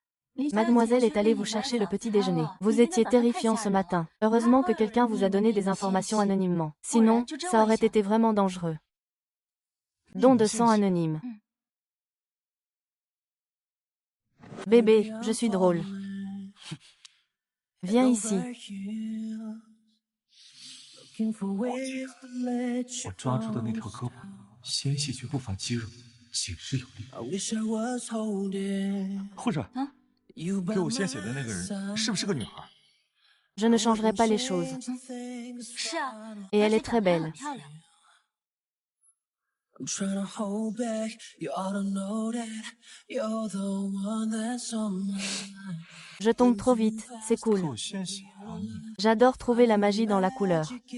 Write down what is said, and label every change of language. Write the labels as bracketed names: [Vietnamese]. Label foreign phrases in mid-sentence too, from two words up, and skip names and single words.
[French] Mademoiselle est allée vous chercher le petit déjeuner. Vous étiez terrifiant ce matin. Heureusement que quelqu'un vous a donné des informations anonymement. Sinon, ça aurait été vraiment dangereux. Don de sang anonyme. Bébé, je suis drôle. Viens ici. [Chinese] 我抓住的那条胳膊，纤细却不乏肌肉，紧实有力。护士，给我献血的那个人是不是个女孩？ [French] Je ne changerai pas les choses. Et elle est très belle. Je tombe trop vite, c'est cool. J'adore trouver la magie dans la couleur.